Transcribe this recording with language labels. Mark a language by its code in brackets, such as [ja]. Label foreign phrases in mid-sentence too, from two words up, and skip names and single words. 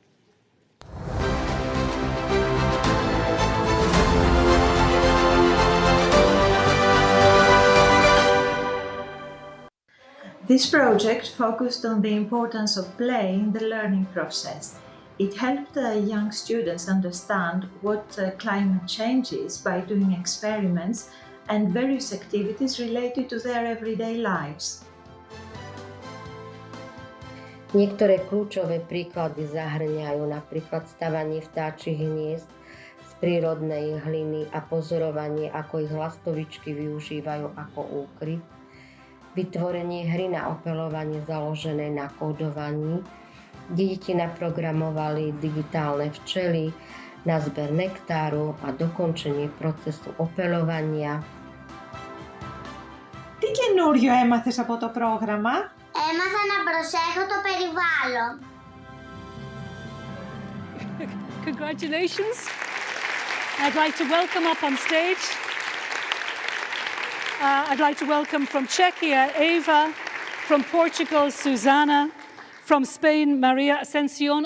[en] This project focused on the importance of play in the learning process. It helped young students understand what climate change is by doing experiments and various activities related to their everyday lives. [sk] Niektoré kľúčové príklady zahŕňajú napríklad stavanie vtáčich hniezd z prírodnej hliny a pozorovanie, ako ich lastovičky využívajú ako úkryt, vytvorenie hry na opeľovanie založené na kódovaní, kde deti naprogramovali digitálne včely na zber nektáru a dokončenie procesu opeľovania. [el] Τι καινούριο έμαθες από το πρόγραμμα? Έμαθα να προσέχω το περιβάλλον. [en] Congratulations. I'd like to welcome up on stage. I'd like to welcome from Czechia, Eva, from Portugal, Susana, from Spain, Maria Ascension.